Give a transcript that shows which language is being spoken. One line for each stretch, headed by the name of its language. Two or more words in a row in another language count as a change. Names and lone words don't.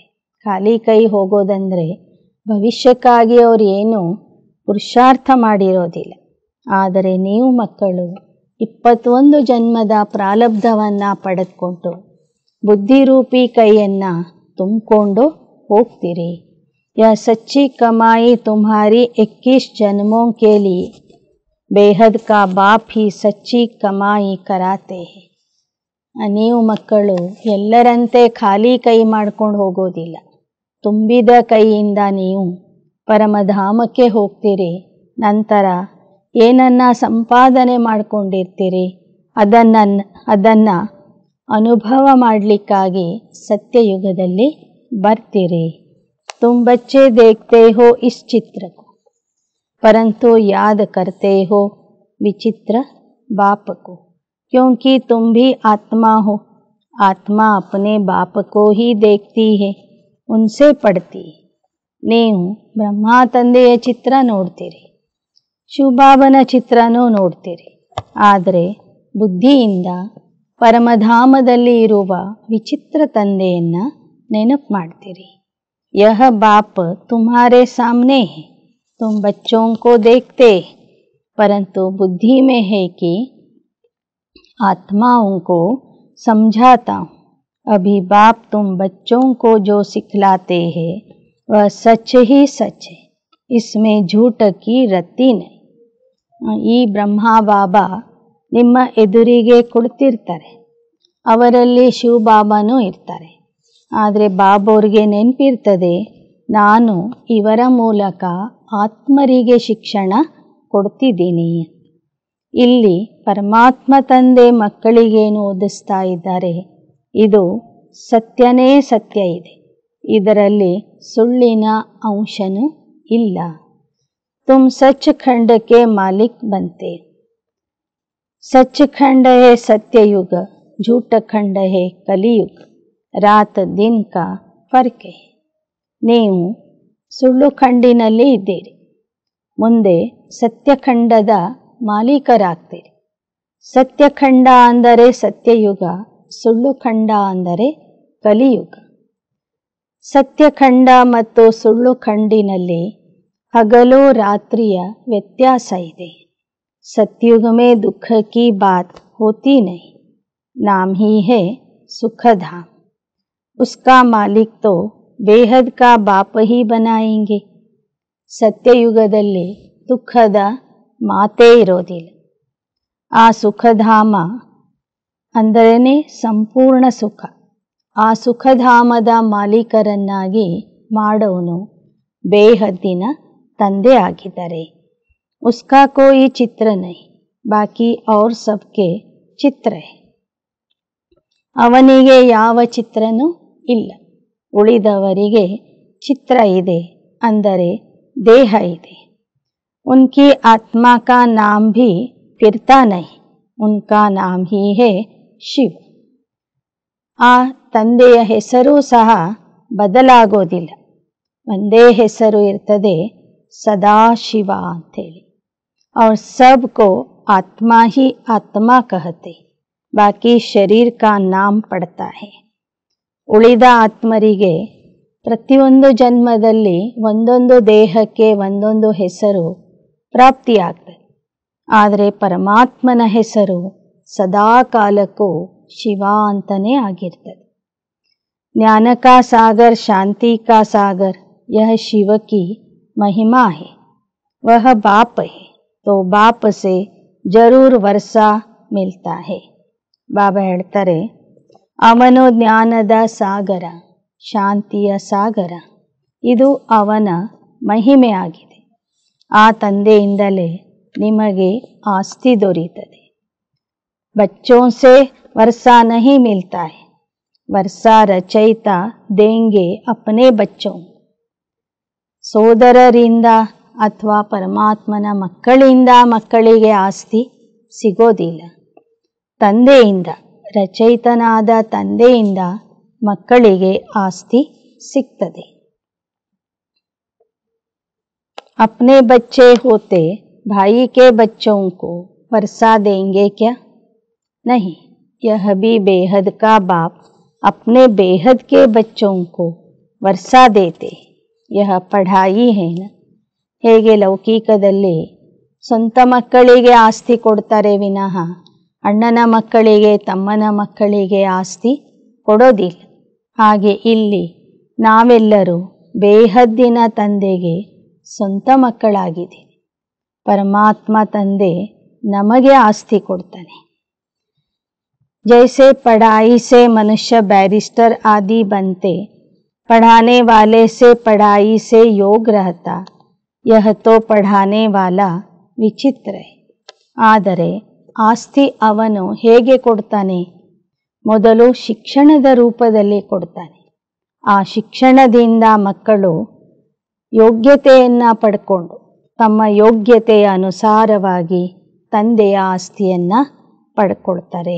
Kannada: ಖಾಲಿ ಕೈ ಹೋಗೋದಂದರೆ ಭವಿಷ್ಯಕ್ಕಾಗಿ ಅವರು ಏನು ಪುರುಷಾರ್ಥ ಮಾಡಿರೋದಿಲ್ಲ. ಆದರೆ ನೀವು ಮಕ್ಕಳು 21 ಜನ್ಮದ ಪ್ರಾರಬ್ಧವನ್ನು ಪಡೆದುಕೊಂಡು ಬುದ್ಧಿರೂಪಿ ಕೈಯನ್ನು ತುಂಬಿಕೊಂಡು ಹೋಗ್ತೀರಿ.
Hindi: यह सच्ची कमाई तुम्हारी 21 जन्मों के लिए बेहद का बाप ही सच्ची कमाई कराते हैं.
Kannada: ನೀವು ಮಕ್ಕಳು ಎಲ್ಲರಂತೆ ಖಾಲಿ ಕೈ ಮಾಡ್ಕೊಂಡು ಹೋಗೋದಿಲ್ಲ. ತುಂಬಿದ ಕೈಯಿಂದ ನೀವು ಪರಮಧಾಮಕ್ಕೆ ಹೋಗ್ತೀರಿ. ನಂತರ ಏನನ್ನು ಸಂಪಾದನೆ ಮಾಡಿಕೊಂಡಿರ್ತೀರಿ ಅದನ್ನು ಅನುಭವ ಮಾಡಲಿಕ್ಕಾಗಿ ಸತ್ಯಯುಗದಲ್ಲಿ ಬರ್ತೀರಿ.
Hindi: तुम बच्चे देखते हो इस चित्र को, परंतु याद करते हो विचित्र बाप को, क्योंकि तुम भी आत्मा हो. आत्मा अपने बाप को ही देखती है, उनसे पढ़ती है.
Kannada: ನೀವು ಬ್ರಹ್ಮ ತಂದೆಯ ಚಿತ್ರ ನೋಡ್ತೀರಿ, ಶಿವಬಾಬನ ಚಿತ್ರನೂ ನೋಡ್ತೀರಿ. ಆದರೆ ಬುದ್ಧಿಯಿಂದ ಪರಮಧಾಮದಲ್ಲಿ ಇರುವ ವಿಚಿತ್ರ ತಂದೆಯನ್ನು ನೆನಪು ಮಾಡ್ತೀರಿ.
Hindi: यह बाप तुम्हारे सामने है, तुम बच्चों को देखते, परंतु बुद्धि में है कि आत्माओं को समझाता हूँ. अभी बाप तुम बच्चों को जो सिखलाते हैं वह सच ही सच है, इसमें झूठ की रत्ती नहीं.
Kannada: ಈ ಬ್ರಹ್ಮ ಬಾಬಾ ನಿಮ್ಮ ಎದುರಿಗೆ ಕುಳಿತಿರ್ತಾರೆ. ಅವರಲ್ಲಿ ಶಿವಬಾಬಾನೂ ಇರ್ತಾರೆ. ಆದರೆ ಬಾಬೋರಿಗೆ ನೆನಪಿರ್ತದೆ, ನಾನು ಇವರ ಮೂಲಕ ಆತ್ಮರಿಗೆ ಶಿಕ್ಷಣ ಕೊಡ್ತಿದ್ದೀನಿ. ಇಲ್ಲಿ ಪರಮಾತ್ಮ ತಂದೆ ಮಕ್ಕಳಿಗೇನು ಓದಿಸ್ತಾ ಇದ್ದಾರೆ, ಇದು ಸತ್ಯನೇ ಸತ್ಯ ಇದೆ, ಇದರಲ್ಲಿ ಸುಳ್ಳಿನ ಅಂಶನೂ ಇಲ್ಲ.
Hindi: तुम सचखंड के मालिक बनते. सचखंड है सत्ययुग, झूठ खंड है कलियुग, रात दिन का फर्क है.
Kannada: ನೀವು ಸುಳ್ಳು ಖಂಡಿನಲ್ಲಿ ಇದ್ದೀರಿ, ಮುಂದೆ ಸತ್ಯಖಂಡದ ಮಾಲೀಕರಾಗ್ತೀರಿ. ಸತ್ಯಖಂಡ ಅಂದರೆ ಸತ್ಯಯುಗ, ಸುಳ್ಳು ಖಂಡ ಅಂದರೆ ಕಲಿಯುಗ. ಸತ್ಯಖಂಡ ಮತ್ತು ಸುಳ್ಳು ಖಂಡಿನಲ್ಲಿ ಹಗಲು ರಾತ್ರಿಯ ವ್ಯತ್ಯಾಸ ಇದೆ.
Hindi: सतयुग में दुख की बात होती नहीं, नाम ही है सुखधाम. उसका मालिक तो बेहद का बाप ही बनाएंगे.
Kannada: ಸತ್ಯಯುಗದಲ್ಲಿ ದುಃಖದ ಮಾತೇ ಇರೋದಿಲ್ಲ. ಆ ಸುಖಧಾಮ ಅಂದರೇನೆ ಸಂಪೂರ್ಣ ಸುಖ. ಆ ಸುಖಧಾಮದ ಮಾಲೀಕರನ್ನಾಗಿ ಮಾಡೋನು ಬೇಹದ್ದಿನ ತಂದೆ ಆಗಿದ್ದಾರೆ.
Hindi: उसका कोई चित्र नहीं, बाकी और सबके चित्र है.
Kannada: ಅವನಿಗೆ ಯಾವ ಚಿತ್ರನೂ ಇಲ್ಲ, ಉಳಿದವರಿಗೆ ಚಿತ್ರ ಇದೆ, ಅಂದರೆ ದೇಹ ಇದೆ.
Hindi: उनकी आत्मा का नाम भी फिरता नहीं, उनका नाम ही है ಶಿವ.
Kannada: ಆ ತಂದೆಯ ಹೆಸರು ಸಹ ಬದಲಾಗೋದಿಲ್ಲ, ಒಂದೇ ಹೆಸರು ಇರ್ತದೆ, ಸದಾಶಿವ ಅಂಥೇಳಿ.
Hindi: और सबको आत्मा ही आत्मा कहते, बाकी शरीर का नाम पड़ता है.
Kannada: ಉಳಿದ ಆತ್ಮರಿಗೆ ಪ್ರತಿಯೊಂದು ಜನ್ಮದಲ್ಲಿ ಒಂದೊಂದು ದೇಹಕ್ಕೆ ಒಂದೊಂದು ಹೆಸರು ಪ್ರಾಪ್ತಿಯಾಗ್ತದೆ. ಆದರೆ ಪರಮಾತ್ಮನ ಹೆಸರು ಸದಾ ಕಾಲಕ್ಕೂ ಶಿವ ಅಂತಲೇ ಆಗಿರ್ತದೆ.
Hindi: ज्ञान का सागर, शांति का सागर, यह शिव की महिमा है. वह बाप है, तो बाप से जरूर वर्षा मिलता है.
Kannada: ಬಾಬಾ ಹೇಳ್ತಾರೆ, ಅವನು ಜ್ಞಾನದ ಸಾಗರ, ಶಾಂತಿಯ ಸಾಗರ, ಇದು ಅವನ ಮಹಿಮೆ ಆಗಿದೆ. ಆ ತಂದೆಯಿಂದಲೇ ನಿಮಗೆ ಆಸ್ತಿ ದೊರೆಯುತ್ತದೆ.
Hindi: बच्चों से वर्षा नहीं मिलता है, वर्षा रचयिता देंगे अपने बच्चों.
Kannada: ಸೋದರರಿಂದ ಅಥವಾ ಪರಮಾತ್ಮನ ಮಕ್ಕಳಿಂದ ಮಕ್ಕಳಿಗೆ ಆಸ್ತಿ ಸಿಗೋದಿಲ್ಲ. ತಂದೆಯಿಂದ, ರಚಯಿತನಾದ ತಂದೆಯಿಂದ ಮಕ್ಕಳಿಗೆ ಆಸ್ತಿ ಸಿಗ್ತದೆ.
Hindi: अपने बच्चे होते भाई के बच्चों को वर्षा देंगे क्या? नहीं, यह भी बेहद का बाप अपने बेहद के बच्चों को वर्षा देते. यह पढ़ाई है ना.
Kannada: ಹೇಗೆ ಲೌಕಿಕದಲ್ಲಿ ಸ್ವಂತ ಮಕ್ಕಳಿಗೆ ಆಸ್ತಿ ಕೊಡ್ತಾರೆ ವಿನಃ ಅಣ್ಣನ ಮಕ್ಕಳಿಗೆ ತಮ್ಮನ ಮಕ್ಕಳಿಗೆ ಆಸ್ತಿ ಕೊಡೋದಿಲ್ಲ, ಹಾಗೆ ಇಲ್ಲಿ ನಾವೆಲ್ಲರೂ ಬೇಹದ್ದಿನ ತಂದೆಗೆ ಸ್ವಂತ ಮಕ್ಕಳಾಗಿದ್ದೀವಿ. ಪರಮಾತ್ಮ ತಂದೆ ನಮಗೆ ಆಸ್ತಿ ಕೊಡ್ತಾನೆ.
Hindi: जैसे पढ़ाई से मनुष्य बैरिस्टर आदि बनते, पढ़ाने वाले से पढ़ाई से योग रहता, यह तो पढ़ाने वाला विचित्र है.
Kannada: ಆದರೆ ಆಸ್ತಿ ಅವನು ಹೇಗೆ ಕೊಡ್ತಾನೆ? ಮೊದಲು ಶಿಕ್ಷಣದ ರೂಪದಲ್ಲಿ ಕೊಡ್ತಾನೆ. ಆ ಶಿಕ್ಷಣದಿಂದ ಮಕ್ಕಳು ಯೋಗ್ಯತೆಯನ್ನು ಪಡ್ಕೊಂಡು ತಮ್ಮ ಯೋಗ್ಯತೆಯ ಅನುಸಾರವಾಗಿ ತಂದೆಯ ಆಸ್ತಿಯನ್ನು ಪಡ್ಕೊಳ್ತಾರೆ.